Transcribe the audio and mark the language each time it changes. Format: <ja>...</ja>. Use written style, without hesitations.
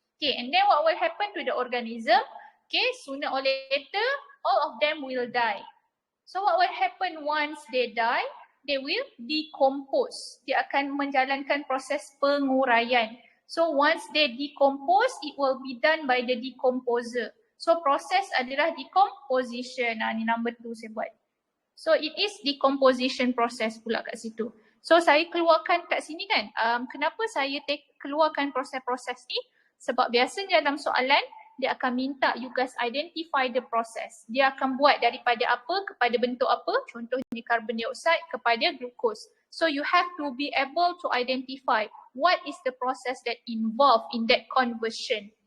<en>Okay, and then what will happen to the organism? Okay, sooner or later all of them will die. So what will happen once they die? They will decompose.</en> <ms>Dia akan menjalankan proses penguraian.</ms> <en>So once they decompose, it will be done by the decomposer.</en> <ms>So proses adalah decomposition. Ni number 2 saya buat. So</ms> <en>it is decomposition process</en> <ms>pula kat situ. So saya keluarkan kat sini kan. Kenapa saya keluarkan proses-proses ni? Sebab biasanya dalam soalan, dia akan minta</ms> <en>you guys identify the process.</en> <ms>Dia akan buat daripada apa kepada bentuk apa. Contohnya carbon dioxide kepada glucose.</ms> <en>So you have to be able to identify what is the process that involved in that conversion.</en>